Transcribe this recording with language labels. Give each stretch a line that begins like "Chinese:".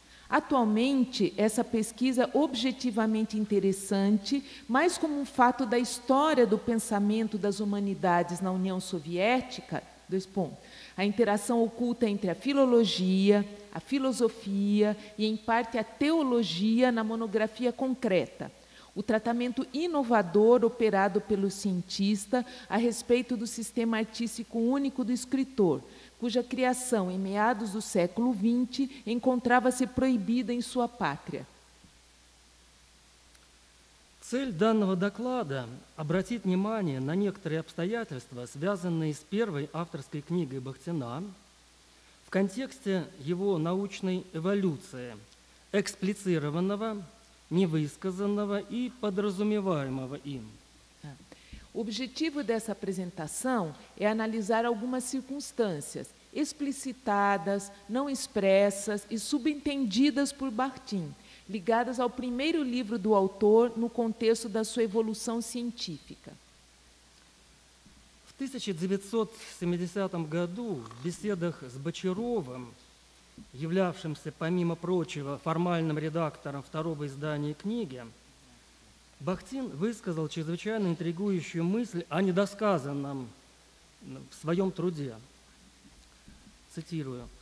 Portuguese: Atualmente, essa pesquisa objetivamente interessante, mais como um fato da história do pensamento das humanidades na União Soviética, a interação oculta entre a filologia, a filosofia e, em parte, a teologia na monografia concreta. O tratamento inovador operado pelo cientista a respeito do sistema artístico único do escritor, cuja criação, em meados do século XX, encontrava-se proibida em sua pátria.
Russian: Цель данного доклада – обратить внимание на некоторые обстоятельства, связанные с первой авторской книгой Бахтина, в контексте его научной эволюции, эксплицированного, невысказанного и подразумеваемого им.
Portuguese: O objetivo dessa apresentação é analisar algumas circunstâncias explicitadas, não expressas e subentendidas por Bakhtin, ligadas ao primeiro livro do autor no contexto da sua evolução científica.
Russian: В 1970 году в беседах с Бочаровым, являвшимся, помимо прочего, формальным редактором второго издания книги, Бахтин высказал чрезвычайно интригующую мысль о недосказанном в своем труде. Цитирую.